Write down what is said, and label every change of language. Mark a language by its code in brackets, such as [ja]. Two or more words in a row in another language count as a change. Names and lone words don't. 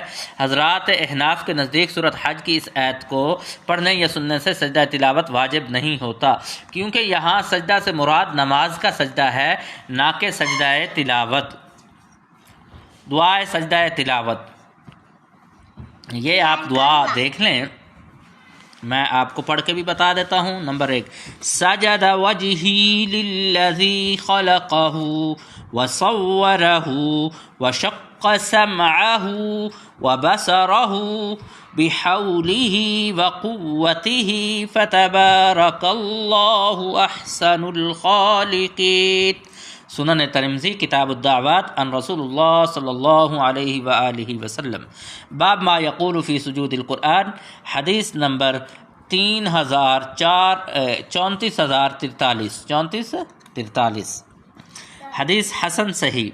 [ur] حضرات احناف کے نزدیک سورۃ حج کی اس آیت کو پڑھنے یا سننے سے سجدہ تلاوت واجب نہیں ہوتا، کیونکہ یہاں سجدہ سے مراد نماز کا سجدہ ہے، نہ کہ سجدہ تلاوت، دعائے سجدہ تلاوت۔ یہ آپ دعا دیکھ لیں، میں آپ کو پڑھ کے بھی بتا دیتا ہوں۔ [ar] نمبر 1، سجد وجہی للذی خلقہ وصورہ وشق سمعہ وبصرہ بحولہ وقوتہ فتبارک اللہ احسن الخالقین۔ سنن ترمذی کتاب الدعوات عن رسول اللہ صلی اللہ علیہ وآلہ وسلم، باب ما یقول فی سجود القرآن، [ur] حدیث نمبر [ar] 3443 حدیث حسن صحیح۔